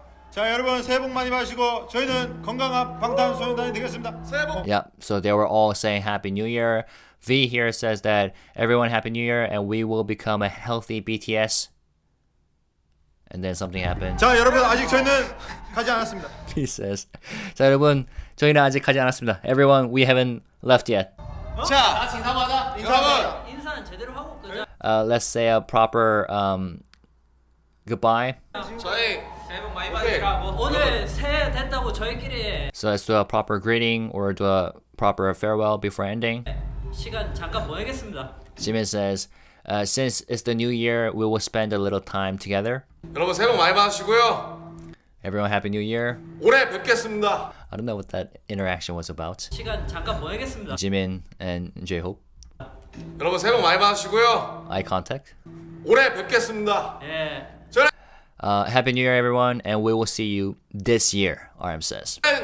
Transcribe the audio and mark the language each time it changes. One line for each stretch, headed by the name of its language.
Korean: 자, 여러분 새해 복 많이 받으시고 저희는 건강한 방탄소년단이 되겠습니다. 새해 복.
English: Yep, so they were all saying Happy New Year. V here says that everyone Happy New Year and we will become a healthy BTS. And then something happened. 자, 여러분 아직 저희는 가지 않았습니다. V says,
Korean: 자 여러분 저희는 아직 가지 않았습니다.
English: Everyone, we haven't left yet.
Korean: 자, 같이 인사하자. 인사하자. 인사는 제대로 하고 끄자.
English: Let's say a proper goodbye.
Korean: 저희 새해 복 많이 받으시라고. 오늘 새해 됐다고 저희끼리
English: So let's do a proper greeting or do a proper farewell before ending.
Korean: 시간 잠깐 보내겠습니다.
English: Jimin says, since it's the new year, we will spend a little time together.
Korean: 여러분 새해 복 많이 받으시고요.
English: Everyone, Happy New Year.
Korean: 올해 뵙겠습니다.
English: I don't know what that interaction was about.
Korean: 시간 잠깐 보내겠습니다.
English: Jimin and JHope.
Korean: 여러분 새해 복 많이 받으시고요.
English: Eye contact.
Korean: 올해 뵙겠습니다. 예.
English: Happy New Year, everyone, and we will see you this year, RM says.